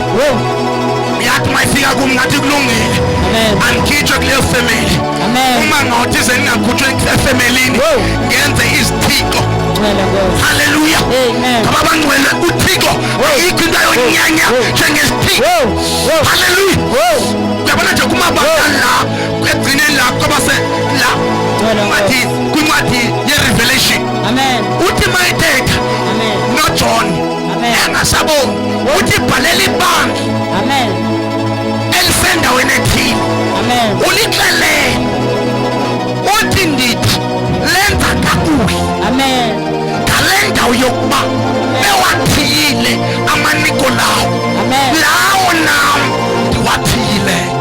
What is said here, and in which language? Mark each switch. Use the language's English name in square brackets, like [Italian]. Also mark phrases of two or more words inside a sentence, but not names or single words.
[Xhosa] Yathi mayifika kum ngathi kulungile angikhitshwe kuleyo family uma ngawuthi sengingakhutshwe efamilini ngenze izithixo. Haleluya. Ngoba bangcwele uThixo ayikho into yonyanya njengesithixo. Haleluya. Uyabona nje kumabandla la egcineni la ngoba se la ngathi kwincwadi ye-Revelation uthi mayithetha noJohn engasaboni uthi bhalela ibandla elisendaweni ethile ulixelele uthi ndithi lenza kakuhle ngale ndawo yokuba bewathiyile amaniko lawo lawo nam ndiwathiyile